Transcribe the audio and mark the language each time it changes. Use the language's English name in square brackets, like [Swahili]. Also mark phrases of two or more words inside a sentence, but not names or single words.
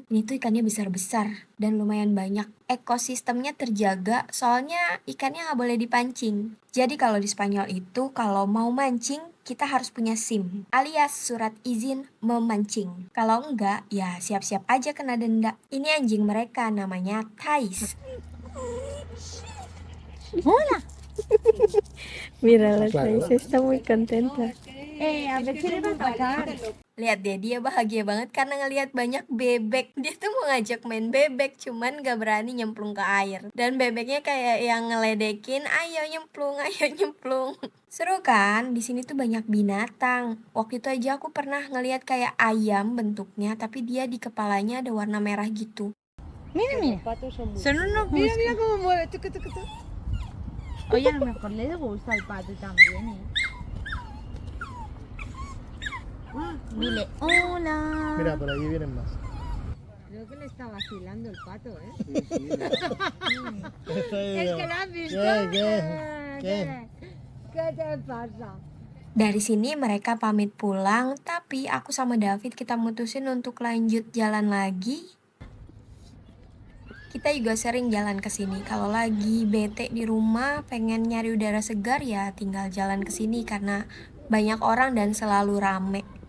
[Indonesian] Ini tuh ikannya besar-besar dan lumayan banyak. Ekosistemnya terjaga soalnya ikannya nggak boleh dipancing. Jadi kalau di Spanyol itu kalau mau mancing kita harus punya SIM alias surat izin memancing. Kalau enggak ya siap-siap aja kena denda. Ini anjing mereka namanya Thais. [Spanish] Mira, la Thais está muy contenta. A ver si le va a pasar. [Indonesian] Lihat deh, dia bahagia banget karena ngelihat banyak bebek. Dia tuh mau ngajak main bebek, cuman gak berani nyemplung ke air. Dan bebeknya kayak yang ngeledekin, ayo nyemplung, ayo nyemplung. Seru kan? Di sini tuh banyak binatang. Waktu itu aja aku pernah ngelihat kayak ayam bentuknya, tapi dia di kepalanya ada warna merah gitu. [Spanish] Mira. Son unos buscos. Mira cómo mueve. Tucu, tucu, tucu. Oye, a lo mejor les gusta el pato también, ¿eh? Dile, hola. Mira, por allí vienen más. Creo que le está vacilando el pato, ¿eh? Es Es que lo has visto. ¿Qué te pasa? [Indonesian] Dari sini mereka pamit pulang, tapi aku sama David kita mutusin untuk lanjut jalan lagi. Kita juga sering jalan ke sini. Kalau lagi bete di rumah, pengen nyari udara segar ya tinggal jalan ke sini karena banyak orang dan selalu rame.